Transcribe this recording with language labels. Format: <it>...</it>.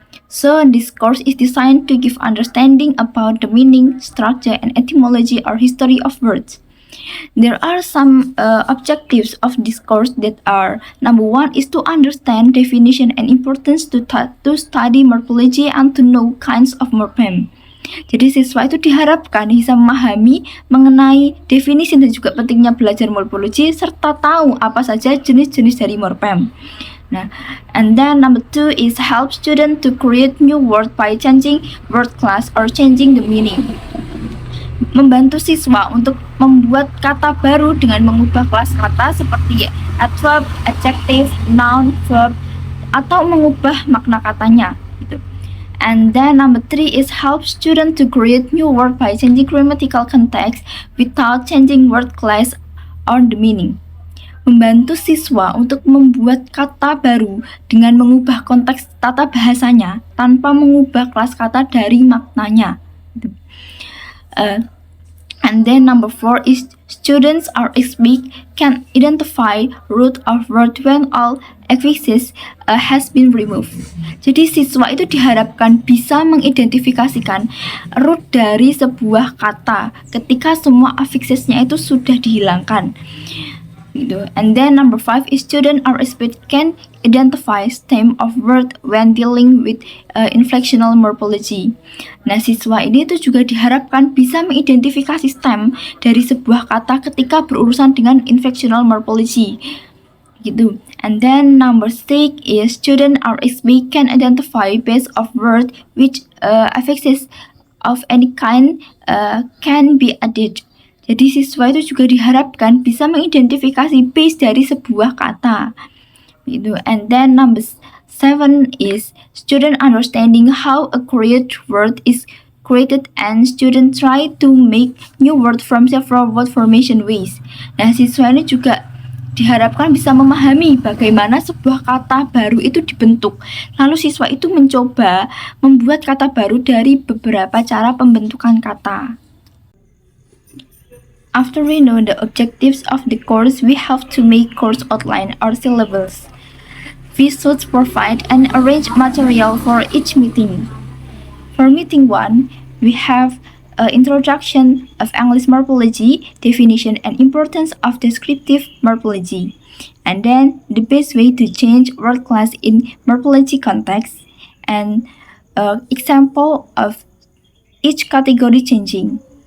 <en>So this course is designed to give understanding about the meaning, structure, and etymology or history of words. There are some objectives of this course that are: number one is to understand definition and importance to study morphology and to know kinds of morphem.</en> <id>Jadi siswa itu diharapkan bisa memahami mengenai definisi dan juga pentingnya belajar morfologi serta tahu apa saja jenis-jenis dari morphem.</id> <en>Nah, and then number two is help student to create new word by changing word class or changing the meaning.</en> <id>Membantu siswa untuk membuat kata baru dengan mengubah kelas kata seperti adverb, adjective, noun, verb, atau mengubah makna katanya gitu.</id> <en>And then number three is help student to create new word by changing grammatical context without changing word class or the meaning.</en> <id>Membantu siswa untuk membuat kata baru dengan mengubah konteks tata bahasanya tanpa mengubah kelas kata dari maknanya gitu.</id> <en>And then number four is students or speak can identify root of word when all affixes has been removed.</en> <id>Jadi siswa itu diharapkan bisa mengidentifikasikan root dari sebuah kata ketika semua affixesnya itu sudah dihilangkan. Gitu.</id> <en>And then number five is student or speak can identify stem of word when dealing with inflectional morphology.</en> <id>Nah, siswa ini tuh juga diharapkan bisa mengidentifikasi stem dari sebuah kata ketika berurusan dengan inflectional morphology. Gitu.</id> <en>And then number six is student or speak can identify base of word which affixes of any kind can be added.</en> <id>Jadi siswa itu juga diharapkan bisa mengidentifikasi base dari sebuah kata. Gitu.</id> <en>And then number seven is student understanding how a created word is created and student try to make new word from several word formation ways.</en> <id>Nah, siswa ini juga diharapkan bisa memahami bagaimana sebuah kata baru itu dibentuk. Lalu siswa itu mencoba membuat kata baru dari beberapa cara pembentukan kata.</id> <en>After we know the objectives of the course, we have to make course outline or syllabus. We should provide and arrange material for each meeting. For meeting 1, we have an introduction of English morphology, definition and importance of descriptive morphology, and then the best way to change word class in morphology context, and example of each category changing.</en>